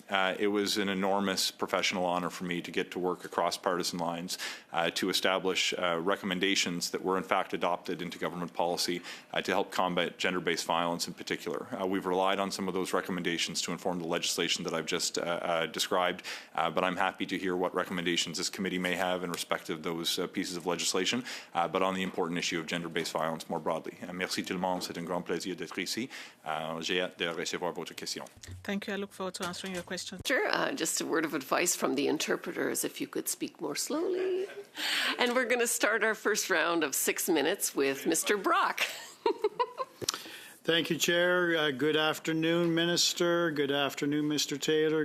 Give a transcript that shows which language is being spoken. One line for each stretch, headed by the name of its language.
English: It was an enormous professional honor for me to get to work across partisan lines to establish recommendations that were in fact adopted into government policy to help combat gender-based violence in particular. We've relied on some of those recommendations to inform the legislation that I've just described, but I'm happy to hear what recommendations this committee may have in respect of those pieces of legislation, but on the important issue of gender-based violence more broadly.
French: Merci tout le monde, c'est un grand plaisir d'être ici. J'ai hâte de recevoir votre question.
English: Thank you. I look forward to answering your question. Sure. Just a word of advice from the interpreters, if you could speak more slowly. And we're going to start our first round of 6 minutes with Mr. Brock. Thank you, Chair. Good afternoon, Minister. Good afternoon, Mr. Taylor.